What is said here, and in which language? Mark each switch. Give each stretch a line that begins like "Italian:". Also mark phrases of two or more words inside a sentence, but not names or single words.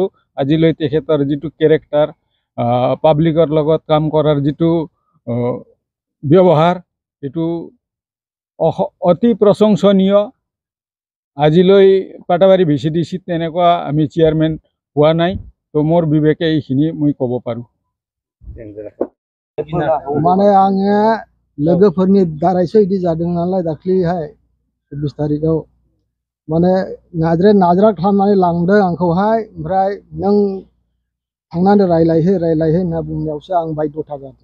Assamese: আজিলৈ তেখেতৰ যিটো কেৰেক্টাৰ পাব্লিকৰ লগত কাম কৰাৰ যিটো ব্যৱহাৰ এইটো অতি প্ৰশংসনীয়। আজিলৈ পাটাবাৰী ভিচিডিচিত তেনেকুৱা আমি চেয়াৰমেন পোৱা নাই তো মোৰ বিবেকে এইখিনি মই ক'ব পাৰোঁ।
Bodo: माने आङो लोगोफोरनि दारैसो इदि जादों नालाय दाख्लैहाय 24 तारिखआव माने नाजरा खालामनानै लांदों आंखौहाय ओमफ्राय नों थांनानै रायलायहो होनना बुंनायावसो आं बायद'था जादों।